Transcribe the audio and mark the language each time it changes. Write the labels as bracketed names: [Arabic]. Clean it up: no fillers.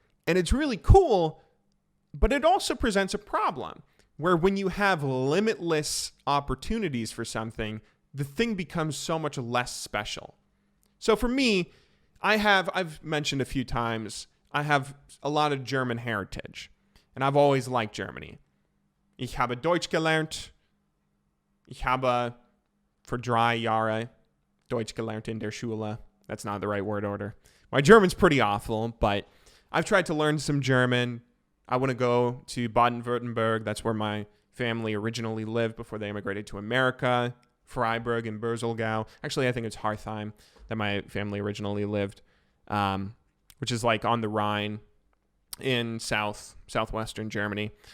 [English] And it's really cool, but it also presents a problem where when you have limitless opportunities for something, the thing becomes so much less special. So for me, I've mentioned a few times, I have a lot of German heritage, and I've always liked Germany. [German] Ich habe Deutsch gelernt. Ich habe für 3 Jahre Deutsch gelernt in der Schule. [English] That's not the right word order. My German's pretty awful, but I've tried to learn some German. I want to go to Baden-Württemberg. That's where my family originally lived before they immigrated to America. Freiburg and Berzelgau. Actually, I think it's Hartheim that my family originally lived, which is like on the Rhine in southwestern Germany.